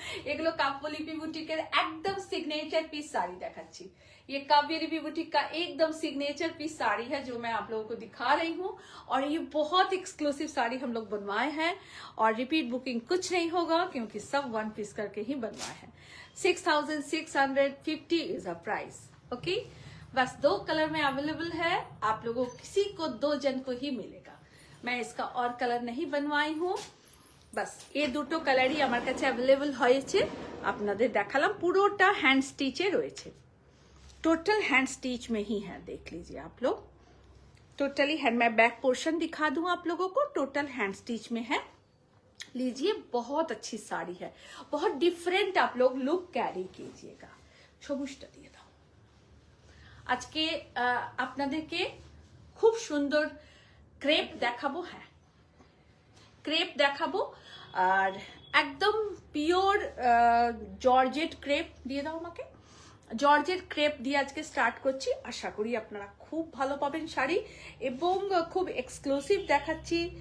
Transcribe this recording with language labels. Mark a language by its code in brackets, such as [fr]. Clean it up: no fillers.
[bn] এগুলো কাব্যলিপি বুটিকের একদম [hi] signature piece sari [bn] दिखाচ্ছি। [hi] ये काव्यलिपि बुटीक का एकदम सिग्नेचर पीस साड़ी है जो मैं आप लोगों को दिखा रही हूँ। और ये बहुत एक्सक्लूसिव साड़ी हम लोग बनवाए हैं और रिपीट बुकिंग कुछ नहीं होगा क्योंकि सब वन पीस करके ही बनवाए हैं। [en] 6650 is a price. [hi] ओके, बस 2 कलर में अवेलेबल है, आप लोगों किसी को 2 जन को ही मिलेगा। मैं इसका और कलर नहीं बनवाई हूँ, बस ये [bn] দুটো কালারই আমার কাছে [hi] अवेलेबल [bn] হয়েছে, আপনাদের দেখালাম। পুরোটা হ্যান্ড স্টিচে রয়েছে, [hi] टोटल हैंड स्टिच में ही है, देख लीजिए आप लोग। टोटली हैंड, मैं बैक पोर्शन दिखा दूं आप लोगों को, टोटल हैंड स्टिच में है। लीजिए, बहुत अच्छी साड़ी है, बहुत डिफरेंट आप लोग लुक कैरी कीजिएगा। [bn] সবুজটা দিয়ে দাও। আজকে আপনাদেরকে খুব সুন্দর ক্রেপ দেখাবো। হ্যাঁ, ক্রেপ দেখাবো, আর একদম পিওর জর্জেট ক্রেপ দিয়ে দাও আমাকে। জর্জেট ক্রেপ দিয়ে আজকে স্টার্ট করছি, আশা করি আপনারা খুব ভালো পাবেন শাড়ি এবং খুব এক্সক্লুসিভ দেখাচ্ছি।